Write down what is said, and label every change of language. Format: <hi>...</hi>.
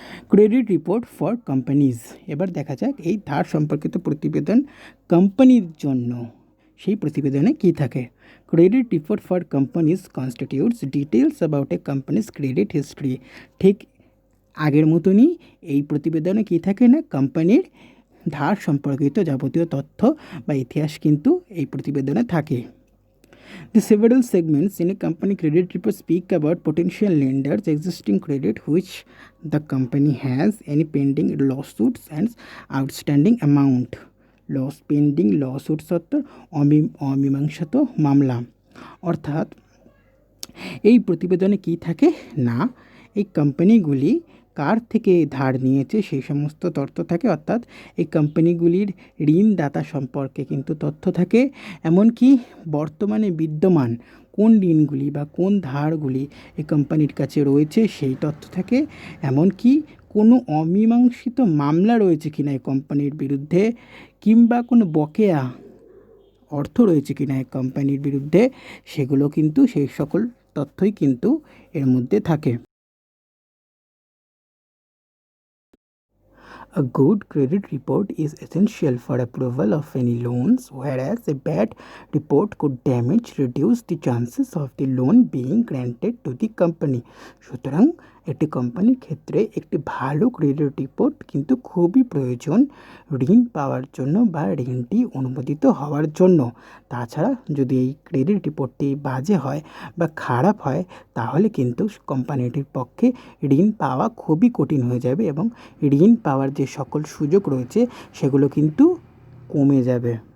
<bn>Credit report for companies, এবার দেখা যাক এই ধার সম্পর্কিত প্রতিবেদন কোম্পানির জন্য সেই প্রতিবেদনে কী থাকে। Credit report for companies constitutes details about a companies credit history. ঠিক আগের মতনই এই প্রতিবেদনে কী থাকে না, কোম্পানির ধার সম্পর্কিত যাবতীয় তথ্য বা ইতিহাস কিন্তু এই প্রতিবেদনে থাকে।</bn> <en>The several segments in a company credit report speak about potential lenders, existing credit which the company has, any pending lawsuits and outstanding amount. Pending lawsuits</en> <bn>অর্থাৎ অমীমাংসিত মামলা। অর্থাৎ এই প্রতিবেদনে কী থাকে না, এই কোম্পানিগুলি কার থেকে ধার নিয়েছে সেই সমস্ত তথ্য থাকে, অর্থাৎ এই কোম্পানিগুলির ঋণদাতা সম্পর্কে কিন্তু তথ্য থাকে, এমনকি বর্তমানে বিদ্যমান কোন ঋণগুলি বা কোন ধারগুলি এই কোম্পানির কাছে রয়েছে সেই তথ্য থাকে, এমনকি কোনো অমীমাংসিত মামলা রয়েছে কিনা এই কোম্পানির বিরুদ্ধে কিংবা কোনো বকেয়া অর্থ রয়েছে কিনা এই কোম্পানির বিরুদ্ধে, সেগুলো কিন্তু সেই সকল তথ্যই কিন্তু এর মধ্যে থাকে।</bn> <en>A good credit report is essential for approval of any loans, whereas a bad report could reduce the chances of the loan being granted to the company.</en> <bn>সুতরাং একটি কোম্পানির ক্ষেত্রে একটি ভালো ক্রেডিট রিপোর্ট কিন্তু খুবই প্রয়োজন ঋণ পাওয়ার জন্য বা ঋণটি অনুমোদিত হওয়ার জন্য। তাছাড়া যদি এই ক্রেডিট রিপোর্টটি বাজে হয় বা খারাপ হয় তাহলে কিন্তু কোম্পানিটির পক্ষে ঋণ পাওয়া খুবই কঠিন হয়ে যাবে এবং ঋণ পাওয়ার যে সকল সুযোগ রয়েছে সেগুলো কিন্তু কমে যাবে।</bn>